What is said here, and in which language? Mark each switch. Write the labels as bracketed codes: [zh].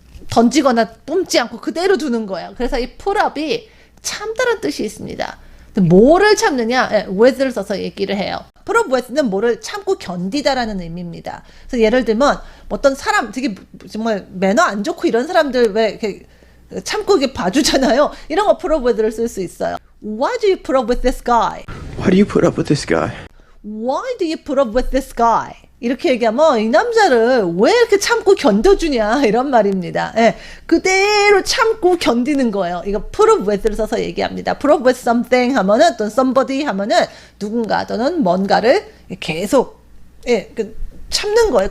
[ko] 던지거나 뿜지 않고 그대로 두는 거예요. 그래서 이 put up이 참다는 뜻이 있습니다. 뭐를 참느냐? 예, with를 써서 얘기를 해요. put up with는 뭐를 참고 견디다라는 의미입니다. 그래서 예를 들면 어떤 사람 되게 정말 매너 안 좋고 이런 사람들 왜 이렇게 참고 이렇게 봐주잖아요. 이런 거 put up with를 쓸 수 있어요. [en] Why do you put up with this guy? Why do you put up with this guy? Why do you put up with this guy? [ko] 이렇게 얘기하면 이 남자를 왜 이렇게 참고 견뎌주냐 이런 말입니다. 예, 그대로 참고 견디는 거예요. 이거 put up with를 써서 얘기합니다. put up with something 하면은 또 somebody 하면은 누군가 또는 뭔가를 계속 참는 거예요.